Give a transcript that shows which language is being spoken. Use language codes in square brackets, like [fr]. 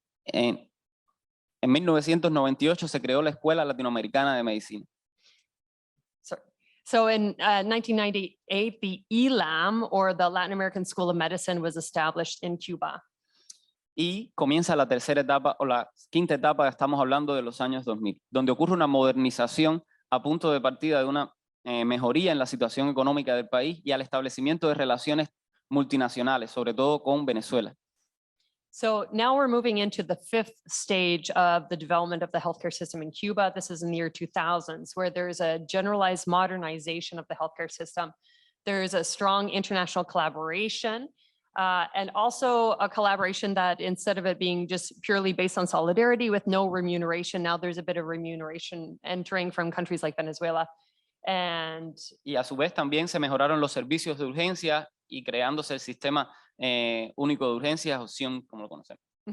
[es] En 1998 se creó la Escuela Latinoamericana de Medicina. [en] So in 1998, the ELAM, or the Latin American School of Medicine, was established in Cuba. [es] Y comienza la tercera etapa o la quinta etapa, estamos hablando de los años 2000, donde ocurre una modernización a punto de partida de una mejoría en la situación económica del país y al establecimiento de relaciones multinacionales, sobre todo con Venezuela. [en] So now we're moving into the fifth stage of the development of the healthcare system in Cuba. This is in the year 2000s, where there's a generalized modernization of the healthcare system. There's a strong international collaboration, and also a collaboration that, instead of it being just purely based on solidarity with no remuneration, now there's a bit of remuneration entering from countries like Venezuela. [es] Y a su vez también se mejoraron los servicios de urgencia y creándose el sistema único de urgencias, opción como lo conocemos.